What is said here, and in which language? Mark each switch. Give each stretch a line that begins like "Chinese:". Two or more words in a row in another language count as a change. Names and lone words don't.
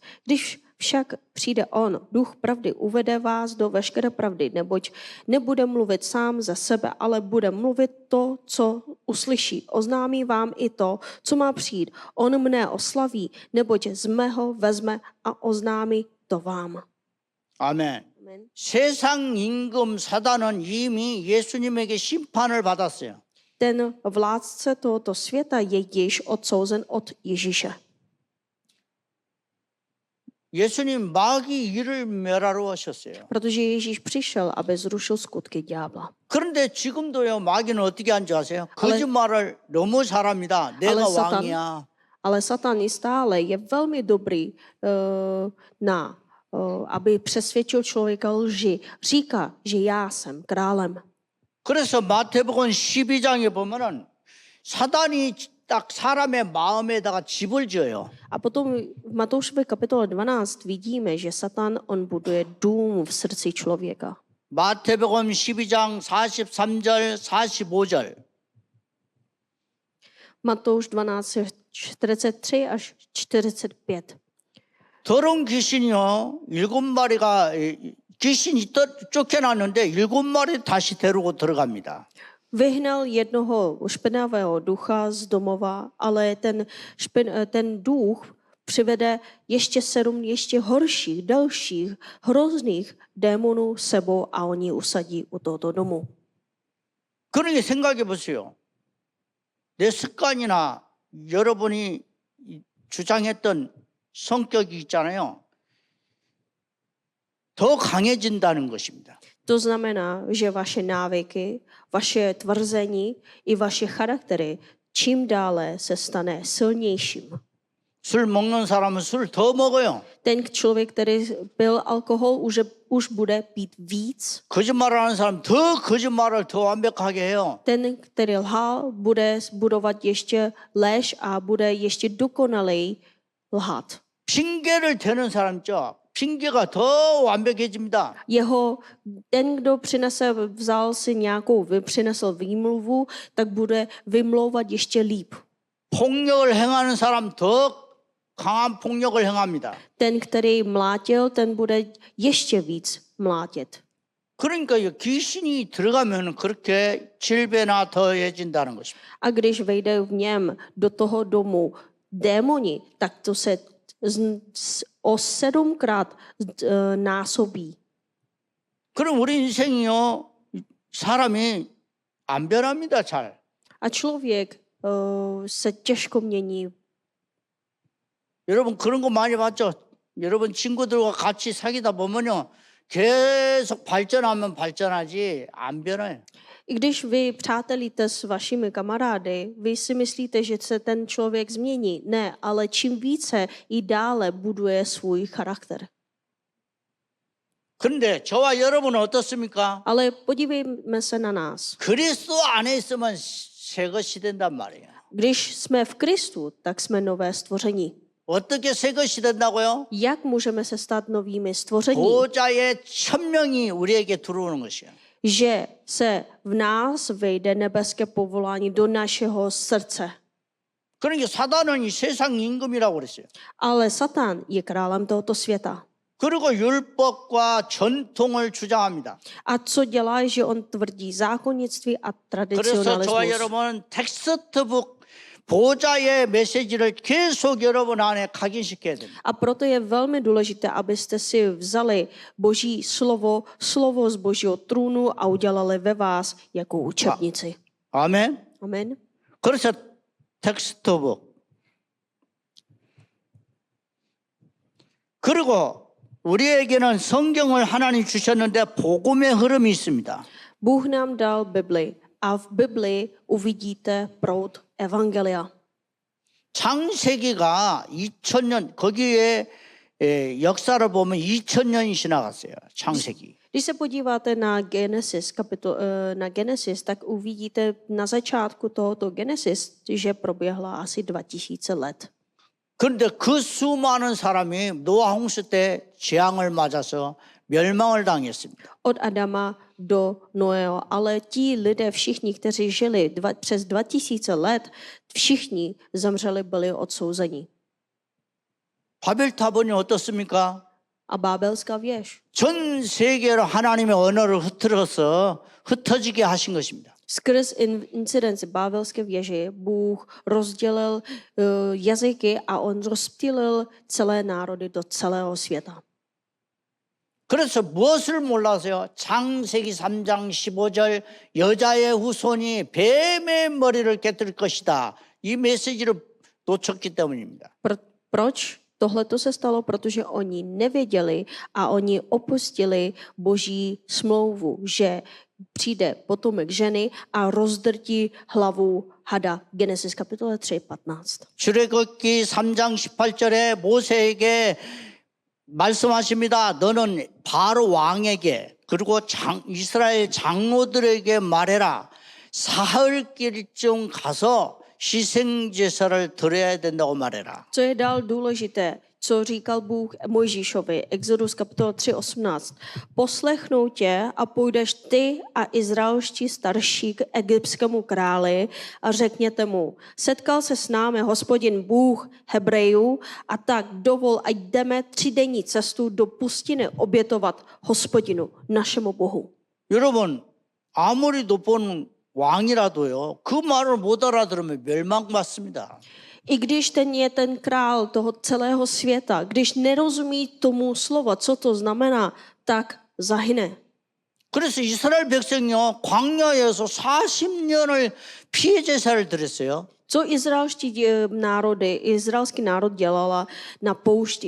Czech: Když však přijde on, duch pravdy, uvede vás do veškeré pravdy, neboť nebude mluvit sám za sebe, ale bude mluvit to, co uslyší. Oznámí vám i to, co má přijít. On mne oslaví, neboť z mého vezme a oznámí to vám.
Korean: 아멘.
Czech: Amen.
Korean: 세상 임금 사단은 이미 예수님에게 심판을 받았어요.
Czech: Ten vládce tohoto světa je již odsouzen od Ježíše.
Korean: 예수님 마귀 일을 멸하러 오셨어요.
Czech: Protože Ježíš přišel, aby zrušil skutky ďábla.
Korean: 그런데 지금도요 마귀는 어떻게 하는지 아세요? 거짓말을 너무 잘합니다. 내가
Czech: Ale Satan-
Korean: 왕이야.
Czech: Ale Satan i stále je velmi dobrý aby přesvědčil člověka lži. Říká, že já jsem králem.
Korean: 그래서 마태복음 12장에 보면은 사단이 딱 사람의 마음에다가 집을 지어요.
Czech: A potom v Matoušově kapitole 12 vidíme, že Satan, on buduje dům v srdci člověka.
Korean: 마태복음 12장 43절 45절.
Czech: Matouš 12, 43 až 45.
Korean: 더러운 귀신이요 일곱 마리가 귀신이 쫓겨났는데 일곱 마리 다시 데리고 들어갑니다.
Czech: Vyhnal jednoho špinavého ducha z domova, ale ten duch přivede ještě 7 ještě horších, dalších, hrozných démonů sebou a oni usadí u tohoto domu.
Korean: 그러니 생각해 보세요. 내 습관이나 여러분이 주장했던 성격이 있잖아요. 더 강해진다는 것입니다.
Czech: To znamená, že vaše návyky, vaše tvrzení i vaše charaktery čím dále se stane silnějším.
Korean: 술 먹는 사람은 술 더 먹어요.
Czech: Ten člověk, který pil alkohol, už bude pít víc.
Korean: 거짓말하는 사람 더 거짓말을 더 완벽하게 해요.
Czech: Ten, který lhal, bude budovat ještě lež a bude ještě dokonalej lhat.
Korean: 핑계를 대는 사람 있죠. 핑계가 더 완벽해집니다.
Czech: Ten, kdo přinesl výmluvu, tak bude vymlouvat ještě líp.
Korean: 폭력을 행하는 사람 더 강한 폭력을 행합니다.
Czech: Ten, který mlátil, ten bude ještě víc mlátit.
Korean: 그러니까 귀신이 들어가면 그렇게 7배나 더해진다는 것입니다.
Czech: A když vejde v něm do toho domu démoni, tak to se o 7krát násobí.
Korean: 그럼 우리 인생이요 사람이 안 변합니다 잘.
Czech: A člověk se těžko mění.
Korean: 여러분 그런 거 많이 봤죠? 여러분 친구들과 같이 사귀다 보면요 계속 발전하면 발전하지 안 변해요.
Czech: I když vy přátelíte s vašimi kamarády, vy si myslíte, že se ten člověk změní. Ne, ale čím více i dále buduje svůj charakter.
Korean: 그런데 저와 여러분은 어떻습니까?
Czech: Ale podívejme se na nás.
Korean: 그리스도 안에 있으면 새 것이 된단 말이에요.
Czech: Když jsme v Kristu, tak jsme nové stvoření.
Korean: 어떻게 새 것이 된다고요?
Czech: Jak můžeme se stát novými stvoření?
Korean: 보좌의 천명이 우리에게 들어오는 것이에요.
Czech: Že se v nás vejde nebeské povolání do našeho srdce.
Korean: 그러니까 사단은 이 세상 임금이라고 그랬어요.
Czech: Ale Satan je králem tohoto světa.
Korean: 그리고 율법과 전통을 주장합니다.
Czech: A co dělá, že on tvrdí zákonnictví a
Korean: 그래서 저와
Czech: tradicionalismus.
Korean: 여러분은 텍스트북 보좌의 메시지를 계속 여러분 안에 각인시켜야 됩니다.
Czech: A proto je velmi důležité, abyste si vzali Boží slovo z Božího trůnu a udělali ve vás jako učebnici.
Korean: 아멘.
Czech: Amen.
Korean: 그래서 텍스트북. 그리고 우리에게는 성경을 하나님 주셨는데 복음의 흐름이 있습니다.
Czech: Bůh nám dal Bibli a v Bibli uvidíte proud evangelia.
Korean: 창세기가 2000년 거기에 역사를 보면 2000년이 지나갔어요. 창세기.
Czech: Když se podíváte na Genesis, tak uvidíte na začátku tohoto Genesis, že proběhla asi 2000 let.
Korean: 그런데 그 수많은 사람이 노아 홍수 때 재앙을 맞아서 멸망을 당했습니다.
Czech: Od Adama do Noého, ale ti lidé všichni, kteří žili přes 2000 let, všichni zemřeli, byli odsouzeni.
Korean: 바벨탑은요 어떻습니까?
Czech: A Bábelská věž.
Korean: 전 세계로 하나님의 언어를 흩어지게 하신 것입니다.
Czech: Skrz incidenci Bábelské věže Bůh rozdělil jazyky a on rozptýlil celé národy do celého světa.
Korean: 그래서 무엇을 몰라서요? 창세기 3장 15절 여자의 후손이 뱀의 머리를 깨뜨릴 것이다. 이 메시지를 놓쳤기 때문입니다.
Czech: Proč? Tohle to se stalo, protože oni nevěděli a oni opustili Boží smlouvu, že přijde potomek ženy a rozdrtí hlavu hada. Genesis kapitola 3:15.
Korean: 출애굽기 3장 18절에 모세에게 말씀하십니다. 너는 바로 왕에게 그리고 이스라엘 장로들에게 말해라. 사흘길쯤 가서 희생제사를 드려야 된다고 말해라.
Czech: Co je dál důležité, co říkal Bůh Mojžíšovi, Exodus kapitola 3:18. Poslechnou tě a půjdeš ty a izraelští starší k egyptskému králi a řekněte mu, setkal se s námi Hospodin Bůh Hebrejů a tak dovol, ať jdeme 3denní cestu do pustiny obětovat Hospodinu, našemu Bohu.
Korean: 여러분 아무리 높은 왕이라도요 그 말을 못 알아들으면 멸망받습니다.
Czech: I když ten je ten král toho celého světa, když nerozumí tomu slova, co to znamená, tak zahyne.
Korean: 그래서 이스라엘 백성이요 광야에서 40년을 피해 제사를 드렸어요.
Czech: Co izraelský národ dělala na poušti?